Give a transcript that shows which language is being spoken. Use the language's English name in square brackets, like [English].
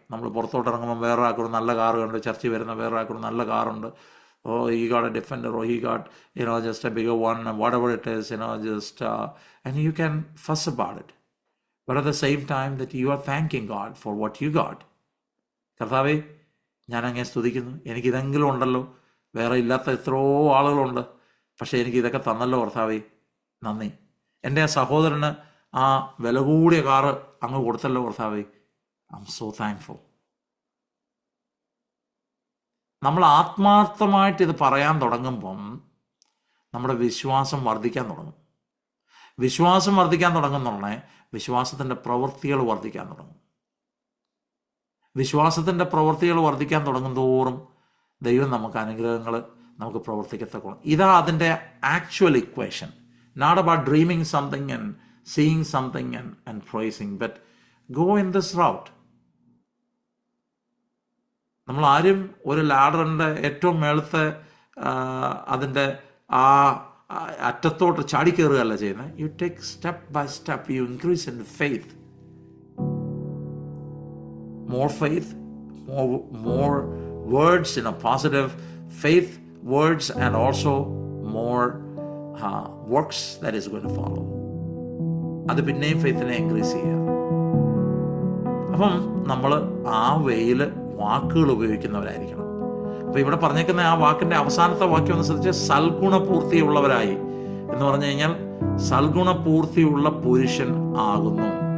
[Malayalam] നമ്മൾ പുറത്തോട്ട് ഇറങ്ങുമ്പോൾ വേറൊരാൾക്കൊരു നല്ല കാറ് കണ്ട്, ചർച്ചിൽ വരുന്ന വേറൊരാൾക്കൊരു നല്ല കാറുണ്ട്, [English] he got a Defender, or he got just a bigger one, whatever it is, and you can fuss about it, but at the same time that you are thanking God for what you got. [Malayalam] കർത്താവേ, ഞാൻ അങ്ങേ സ്തുതിക്കുന്നു, എനിക്കിതെങ്കിലും ഉണ്ടല്ലോ, വേറെ ഇല്ലാത്ത എത്രയോ ആളുകളുണ്ട്, പക്ഷേ എനിക്കിതൊക്കെ തന്നല്ലോ കർത്താവേ, നന്ദി. എൻ്റെ ആ സഹോദരന് ആ വില കൂടിയ കാറ് അങ്ങ് കൊടുത്തല്ലോ കർത്താവേ, [English] I am so thankful. [Malayalam] നമ്മൾ ആത്മാർത്ഥമായിട്ട് ഇത് പറയാൻ തുടങ്ങുമ്പം നമ്മുടെ വിശ്വാസം വർദ്ധിക്കാൻ തുടങ്ങും. വിശ്വാസം വർദ്ധിക്കാൻ തുടങ്ങുന്നുള്ളേ വിശ്വാസത്തിൻ്റെ പ്രവൃത്തികൾ വർദ്ധിക്കാൻ തുടങ്ങും. വിശ്വാസത്തിൻ്റെ പ്രവൃത്തികൾ വർദ്ധിക്കാൻ തുടങ്ങും തോറും ദൈവം നമുക്ക് അനുഗ്രഹങ്ങൾ നമുക്ക് പ്രവർത്തിക്കത്തക്കണം. ഇതാ അതിൻ്റെ actual equation. [English] Not about dreaming something and seeing something and praising, but go in this route. [Malayalam] നമ്മൾ ആരും ഒരു ലാഡറിൻ്റെ ഏറ്റവും മേളത്തെ അതിൻ്റെ ആ അറ്റത്തോട്ട് ചാടിക്കയറുകയല്ല ചെയ്യുന്നത്. [English] You take step by step, you increase in faith, more faith, more words, positive faith words, and also more works that is going to follow. [Malayalam] അത് പിന്നെയും ഫെയ്ത്തിനെ increase ചെയ്യുക. അപ്പം നമ്മൾ ആ വേയിൽ വാക്കുകൾ ഉപയോഗിക്കുന്നവരായിരിക്കണം. അപ്പോൾ ഇവിടെ പറഞ്ഞേക്കുന്ന ആ വാക്കിൻ്റെ അവസാനത്തെ വാക്യം ഒന്ന് ശ്രദ്ധിച്ച്, സൽഗുണപൂർത്തിയുള്ളവരായി എന്ന് പറഞ്ഞു കഴിഞ്ഞാൽ സൽഗുണപൂർത്തിയുള്ള പുരുഷൻ ആകുന്നു.